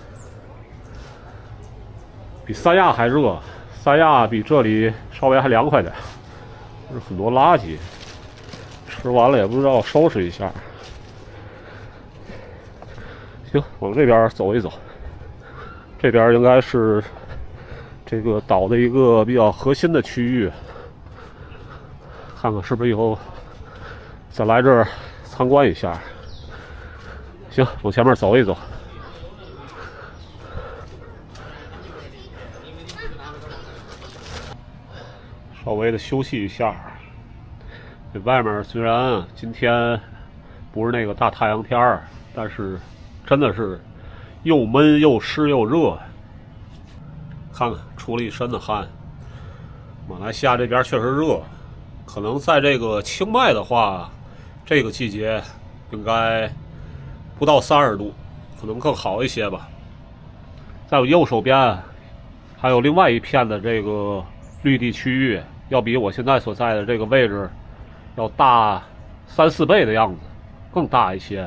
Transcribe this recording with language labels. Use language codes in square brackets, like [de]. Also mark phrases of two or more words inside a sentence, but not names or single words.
[zh] 比三亞還熱，三亞比這裡稍微還涼快點。是很多垃圾，吃完了也不知道收拾一下。行，往這邊走一走。這邊應該是這個島的一個比較核心的區域，看看是不是以後再來這兒參觀一下。行，往前面走一走。稍微的休息一下。这外面虽然今天不是那個大太陽天兒，但是真的是又悶又濕又熱。看看出了一身的汗。馬來西亞這邊確實熱，可能在這個清邁的話，這個季節應該不到30度，可能更好一些吧。在我右手邊還有另外一片的這個綠地區域，要比我現在所在的這個位置要大3、4倍的樣子，更大一些。